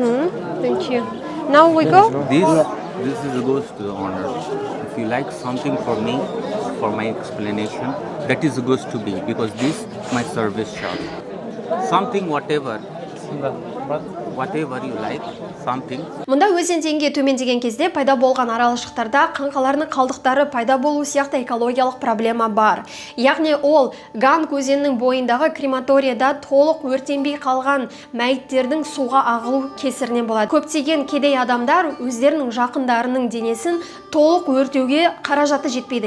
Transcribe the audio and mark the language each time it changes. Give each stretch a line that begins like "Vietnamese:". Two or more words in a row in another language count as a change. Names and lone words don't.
English: Thank you. Now we go. This is goes to the owner. If you like something for me, for my explanation, that is goes to me because this my service charge. Something whatever you like, something.
Kazakh: Мұнда өзен деңгейі төмендеген кезде пайда болған аралшықтарда қаңқаларының қалдықтары пайда болу сияқты экологиялық проблема бар. Яғни ол Ганг өзенінің бойындағы крематорияда толық өртенбей қалған мәйіттердің суға ағылу кесірінен болады. Көптеген кедей адамдар өздерінің жақындарының денесін толық өртеуге қаражаты жетпейді.